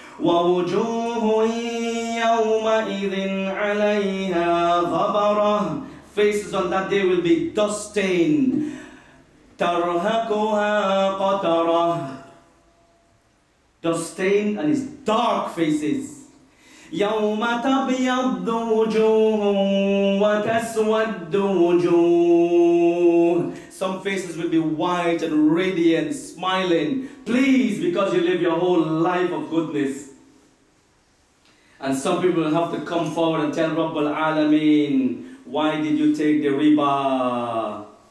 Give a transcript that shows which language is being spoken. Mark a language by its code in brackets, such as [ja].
[ar] وَوُجُوهٌ يَوْمَئِذٍ عَلَيْهَا غَبَرَةٌ. [en] Faces on that day will be dust-stained. تَرْهَقُهَا قَتَرَةٌ. Dust-stained and his dark faces. [ar] يوم تبيض وجوه وتسود وجوه. [en] Some faces will be white and radiant, smiling, pleased because you live your whole life of goodness. And some people will have to come forward and tell Rabbul Alameen, why did you take the riba?